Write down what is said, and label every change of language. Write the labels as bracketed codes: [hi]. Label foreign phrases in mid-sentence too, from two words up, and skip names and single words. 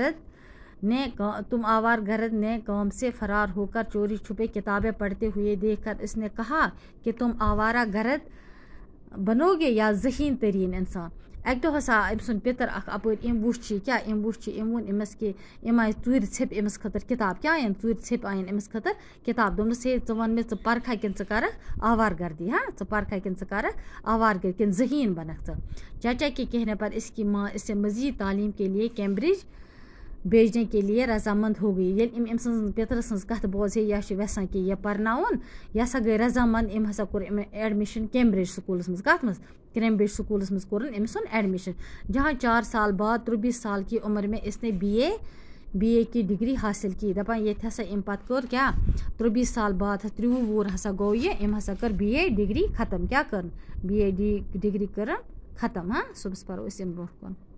[ur] گرد نے کام سے فرار ہو کر چوری چھپے کتابیں پڑھتے ہوئے دیکھ کر اس نے کہا کہ تم آوارہ گرد بنو گے یا ذہین ترین انسان [ks] اکہِ دۄہ ہسا أمۍ سُنٛد پِتر اکھ اپٲرۍ أمۍ وُچھ أمۍ ووٚن أمِس کہِ أمۍ آیہِ ژوٗرِ ژھیٚپۍ أمِس خٲطرٕ کِتاب کیٛاہ اَنٮ۪ن ژوٗرِ ژھیٚپۍ اَنٮ۪ن أمِس خٲطرٕ کِتاب دوٚپنَس ہے ژٕ وَن مےٚ ژٕ پَرکھا کِنہٕ ژٕ کَرَکھ آوار گردی ژٕ پَرکھا کِنہٕ ژٕ کَرَکھ آوار گردی کِنہٕ ذہین بنکھ ژٕ چاچا [ur] کے کہنے پر اس کی ماں اس سے مزید تعلیم کے لیے کیمبرج بھیجنے کے لیے رضامند ہو گئی [ks] ییٚلہِ أمۍ سٕنٛز پِترٕ سٕنٛز کَتھ بوزے یہِ چھِ یژھان کہِ یہِ پَرناوُن یہِ ہسا گٔے رضامند أمۍ ہسا کوٚر أمۍ ایڈمِشن کیمبرج سکوٗلَس منٛز کَتھ منٛز کیمبرج سکوٗلَس منٛز کوٚرُن أمۍ سُنٛد ایڈمِشن [ur] جہاں 4 سال بعد 23 سال کی عمر میں اس نے بی اے کی ڈگری حاصل کی [ks] دپان ییٚتہِ ہسا أمۍ پتہٕ کوٚر کیٛاہ 23 سال بعد 23 وُہُر ہسا گوٚو یہِ أمۍ ہسا کٔر بی اے ڈگری ختم کیٛاہ کٔرٕن بی اے ڈگری کٔرٕن ختم صُبحس پَرو أسۍ اَمہِ برونٛٹھ کُن